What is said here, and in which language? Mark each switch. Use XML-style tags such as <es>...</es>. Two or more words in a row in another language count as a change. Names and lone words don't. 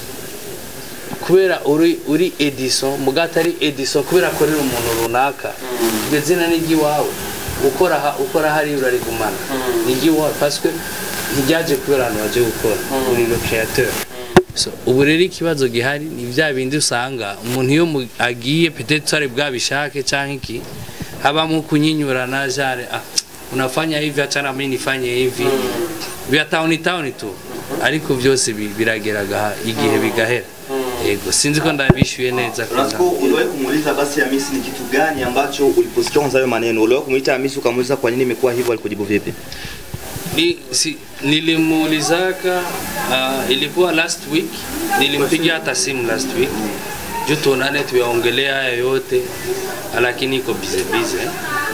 <rn>kubera uri Edison mugatari Edison kubera akorera umuntu runaka iryo zina nigi wawe ukora hari urarigumana nigi wawe</rn> <fr>parce que</fr> <rn>ntijaje kubera abantu baje gukora uri</rn> <fr>le créateur</fr> <rn>so ubu rero ikibazo gihari ni bya bindi usanga umuntu iyo agiye peut-être ari bwabishake canke iki habamo kunyinyurana jare</rn> <sw>unafanya hivi achana mimi nifanye hivi vya town tu</sw> <rn>ariko byose birageraga igihe bigahera yego sinzi ko ndabishuye neza</rn> <sw>Rasko uliwahi kumuuliza basi Hamisi ni kitu gani ambacho uliposikia kwanza hayo maneno uliwahi kumuita Hamisi ukamuuliza kwa nini imekuwa hivyo alikujibu vipi nilimuulizaka ilikuwa</sw> <en>last week</en> <sw>nilimpigia hata simu</sw> <en>last week</en> <sw>juu tuonane tuyaongelea haya yote lakini iko busy na</sw>